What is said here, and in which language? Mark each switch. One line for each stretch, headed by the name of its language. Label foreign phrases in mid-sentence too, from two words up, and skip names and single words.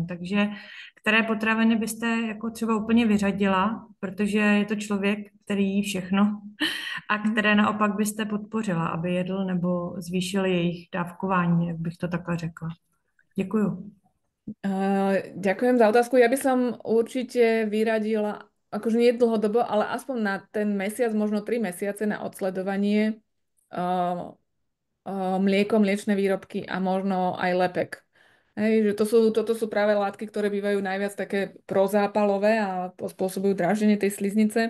Czech: Takže které potraviny byste jako třeba úplně vyřadila, protože je to člověk, který jí všechno, a které naopak byste podpořila, aby jedl nebo zvýšil jejich dávkování, jak bych to takhle řekla. Děkuju.
Slovak: Ďakujem za otázku. Ja by som určite vyradila, akože nie dlhodobo, ale aspoň na ten mesiac, možno 3 mesiace na odsledovanie uh, mlieko, mliečne výrobky a možno aj lepek. Hej, že toto sú práve látky, ktoré bývajú najviac také prozápalové a spôsobujú dráždenie tej sliznice.